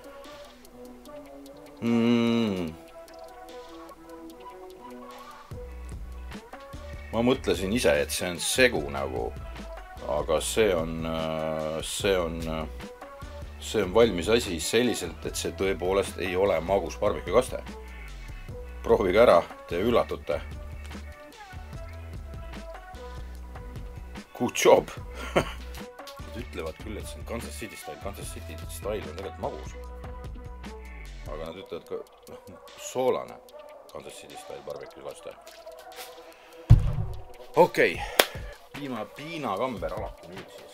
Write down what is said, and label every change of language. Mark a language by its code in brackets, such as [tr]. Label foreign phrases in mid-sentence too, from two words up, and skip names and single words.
[et] Ma mõtlesin ise, et see on segu nagu, aga see on valmis asi selliselt, et see tõepoolest ei ole magus barbecue kaste. Proovige ära, te üllatute. [en] Good job! [et] Nad ütlevad küll, et see on Kansas City style. Kansas City style on tegelikult magus. Aga nad ütlevad ka soolane Kansas City style barbecue kaste. Okei, piinakamber alati nüüd siis.